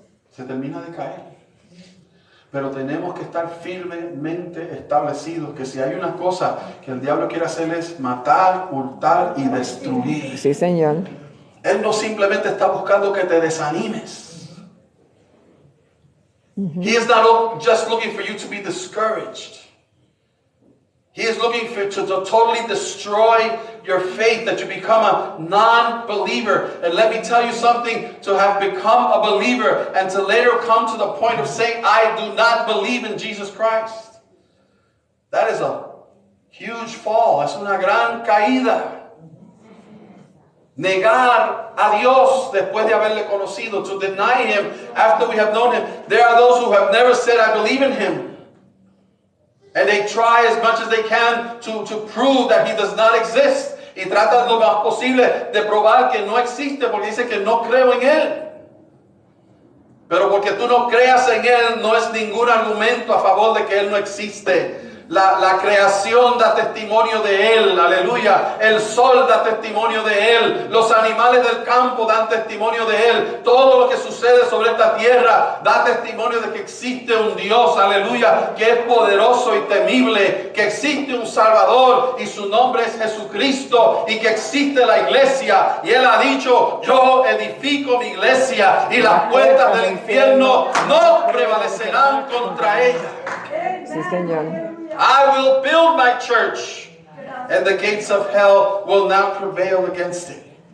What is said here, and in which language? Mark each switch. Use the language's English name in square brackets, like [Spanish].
[Spanish] Se termina de caer. Pero tenemos que estar firmemente establecidos que si hay una cosa que el diablo quiere hacer es matar, hurtar y destruir. Sí, Señor. Él no simplemente está buscando que te desanimes. [English] He is not just looking for you to be discouraged. He is looking to totally destroy your faith, that you become a non-believer. And let me tell you something, to have become a believer and to later come to the point of saying, I do not believe in Jesus Christ. That is a huge fall. [Spanish] Es una gran caída. Negar a Dios después de haberle conocido, [English] to deny Him after we have known Him. There are those who have never said, I believe in Him. And they try as much as they can to prove that He does not exist. [Spanish] Y tratan lo más posible de probar que no existe porque dice que no creo en Él. Pero porque tú no creas en Él no es ningún argumento a favor de que Él no existe. La creación da testimonio de Él, aleluya. El sol da testimonio de Él. Los animales del campo dan testimonio de Él. Todo lo que sucede sobre esta tierra da testimonio de que existe un Dios, aleluya, que es poderoso y temible, que existe un Salvador y su nombre es Jesucristo y que existe la iglesia. Y Él ha dicho, yo edifico mi iglesia y las puertas del infierno no prevalecerán contra ella. Sí, Señor. [English] I will build my church, and the gates of hell will not prevail against it.